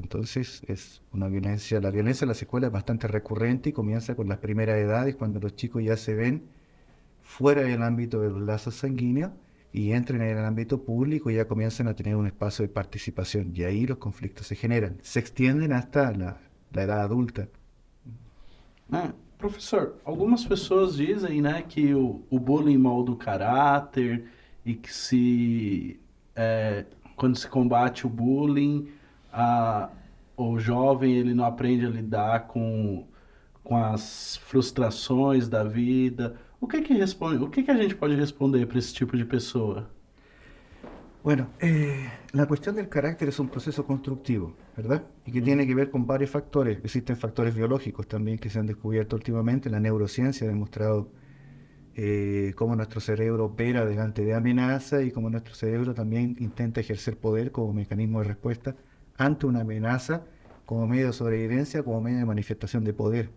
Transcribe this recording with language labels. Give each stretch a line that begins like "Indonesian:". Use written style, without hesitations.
Spanish: Entonces es una violencia, la violencia en las escuelas es bastante recurrente y comienza con las primeras edades, cuando los chicos ya se ven fuera del ámbito de los lazos sanguíneos y entran en el ámbito público y ya comienzan a tener un espacio de participación. Y ahí los conflictos se generan, se extienden hasta la edad adulta.
Portuguese: Professor, algumas pessoas dizem, né, que o bullying molda o caráter e que quando se combate o bullying, o jovem ele não aprende a lidar com as frustrações da vida. O que a gente pode responder para ese tipo de pessoa?
Spanish: Bueno, la cuestión del carácter es un proceso constructivo, ¿verdad? Y que tiene que ver con varios factores. Existen factores biológicos también que se han descubierto últimamente. La neurociencia ha demostrado cómo nuestro cerebro opera delante de amenaza y cómo nuestro cerebro también intenta ejercer poder como mecanismo de respuesta ante una amenaza, como medio de sobrevivencia, como medio de manifestación de poder.